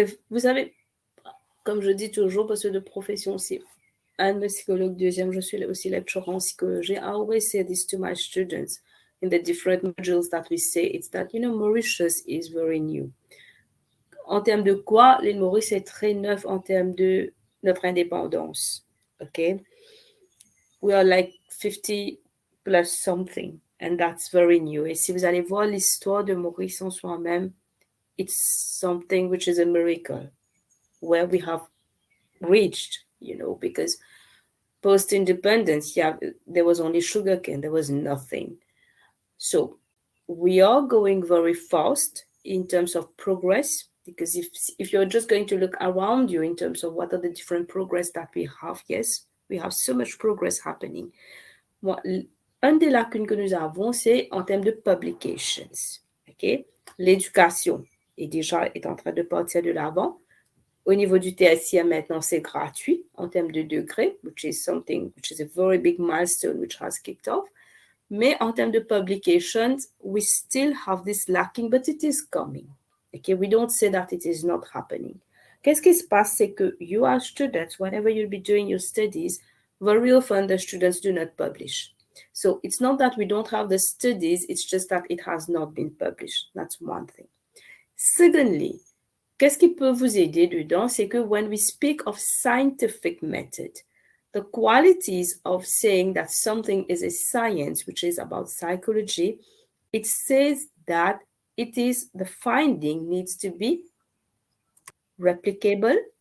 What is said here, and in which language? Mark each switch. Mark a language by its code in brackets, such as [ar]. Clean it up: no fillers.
[fr] Vous savez, comme je dis toujours, parce que de profession, c'est un psychologue deuxième, je suis aussi lecturer en psychologie. [en] I always say this to my students in the different modules that we say, it's that, Mauritius is very new. [fr] En termes de quoi, l'île Maurice est très neuf en termes de notre indépendance. [en] Okay? We are like 50 plus something. And that's very new. [fr] Et si vous allez voir l'histoire de Maurice en soi-même, [en] it's something which is a miracle, where we have reached, because post-independence, there was only sugarcane, there was nothing. So we are going very fast in terms of progress, because if you're just going to look around you in terms of what are the different progress that we have, yes, we have so much progress happening. [fr] Un des lacunes que nous avons, c'est en termes de publications. Okay? L'éducation est en train de partir de l'avant. Au niveau du TSIA, maintenant, c'est gratuit en termes de degrés, [en] which is a very big milestone which has kicked off. [fr] Mais en termes de publications, [en] we still have this lacking, but it is coming. Okay, we don't say that it is not happening. [fr] Qu'est-ce qui se passe, c'est que [en] you are students, whenever you'll be doing your studies, very often the students do not publish. So it's not that we don't have the studies, it's just that it has not been published. That's one thing. [fr] Secondly, qu'est-ce qui peut vous aider dedans? C'est que [en] when we speak of scientific method, the qualities of saying that something is a science, which is about psychology, it says that the finding needs to be replicable.